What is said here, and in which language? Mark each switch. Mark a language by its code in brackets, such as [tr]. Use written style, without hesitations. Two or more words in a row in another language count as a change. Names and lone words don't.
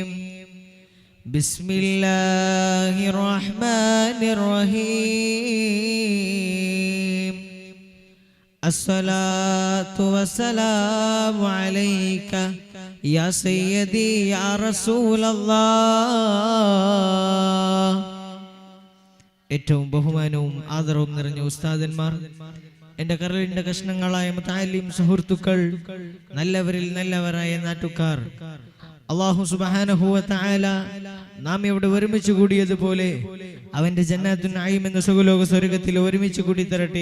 [ar] بسم الله الرحمن الرحيم. الصلاة والسلام عليك يا سيدي يا رسول الله. [ml] ഏറ്റവും ബഹുമാനവും ആദരവും നിറഞ്ഞ ഉസ്താദന്മാർ, എന്റെ കരളിന്റെ കഷ്ണങ്ങളായ മുതഅല്ലിം സുഹൃത്തുക്കൾ, നല്ലവരിൽ നല്ലവരായ നാട്ടുകാർ, [ar] الله سبحانه وتعالى [ml] നാം ഇവിടെ ഒരുമിച്ച് കൂടിയതുപോലെ അവന്റെ [ar] جنة النعيم [ml] എന്ന സുഖലോക സ്വർഗ്ഗത്തിൽ ഒരുമിച്ച് കൂടി തരട്ടെ.